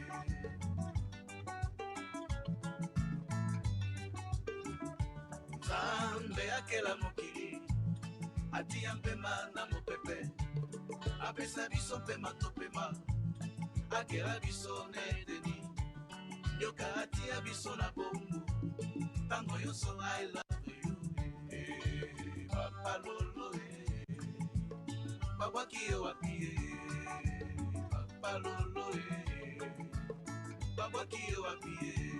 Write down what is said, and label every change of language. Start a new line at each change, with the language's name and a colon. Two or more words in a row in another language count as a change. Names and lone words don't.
Lingala: nzambe akela mokili atia mpema na mopepe apesa biso mpema topema akela biso na edeni nyoka atia biso na bombu ntango nyonso
English: I love you
Lingala: papa lolo babwaki yo wapi papa lolo babwaki yo wapi